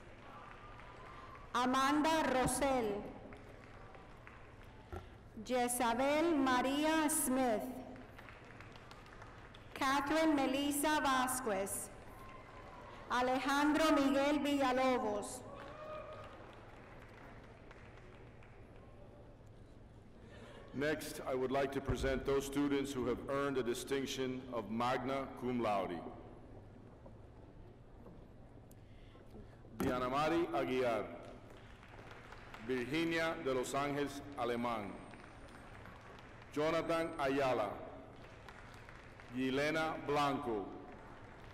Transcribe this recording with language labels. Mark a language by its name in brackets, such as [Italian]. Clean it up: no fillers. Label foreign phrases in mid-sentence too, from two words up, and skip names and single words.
[English] Amanda Rosell. Jezabel María Smith. Catherine Melissa Vasquez. Alejandro Miguel Villalobos. Next, I would like to present those students who have earned the distinction of [Latin] magna cum laude. [English] Diana Mari Aguiar. Virginia de Los Ángeles Alemán. Jonathan Ayala. Yelena Blanco.